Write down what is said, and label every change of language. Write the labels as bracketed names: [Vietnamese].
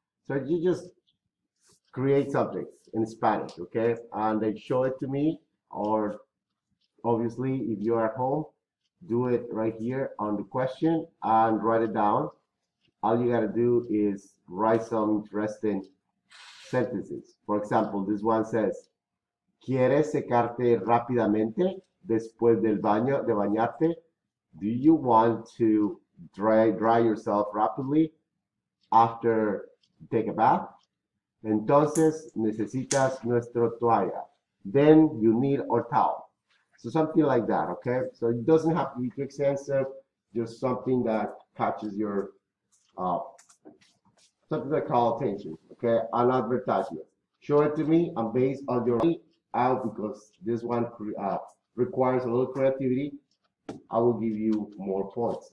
[English] So you just create something in Spanish, okay, and they show it to me, or obviously if you're at home, do it right here on the question and write it down. All you gotta do is write some interesting sentences. For example, this one says, [Spanish] ¿Quieres secarte rápidamente después del baño, de bañarte? [English] Do you want to dry yourself rapidly after you take a bath? [Spanish] Entonces necesitas nuestra toalla. [English] Then you need our towel. So something like that, okay? So it doesn't have to be too extensive, just something that catches your, something that calls attention, okay? An advertisement. Show it to me, and based on your out, because this one requires a little creativity, I will give you more points.